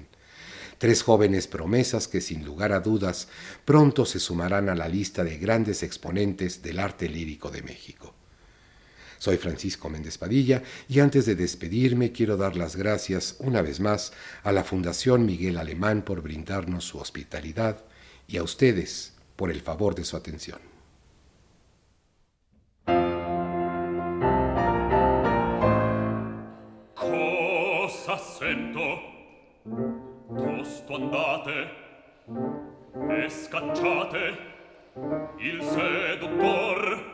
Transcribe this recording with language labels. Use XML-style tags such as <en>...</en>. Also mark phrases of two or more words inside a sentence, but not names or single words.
<es>3 jóvenes promesas que sin lugar a dudas pronto se sumarán a la lista de grandes exponentes del arte lírico de México. Soy Francisco Méndez Padilla y antes de despedirme quiero dar las gracias una vez más a la Fundación Miguel Alemán por brindarnos su hospitalidad y a ustedes por el favor de su atención.</es> <it>Cosa sento? Tosto andate e scacciate il seduttor.</it>